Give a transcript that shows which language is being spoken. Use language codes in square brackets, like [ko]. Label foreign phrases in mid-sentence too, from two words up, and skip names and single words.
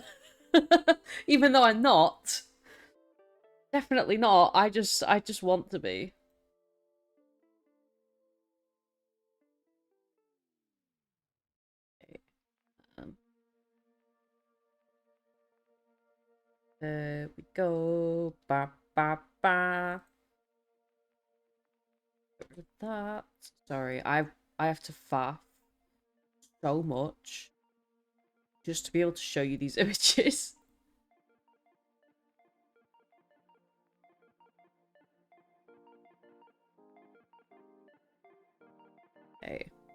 [en] Even though I'm not. Definitely not. I just want to be. Okay. There we go. Ba ba ba. Get rid of that. Sorry, I have to faff so much just to be able to show you these images. Okay.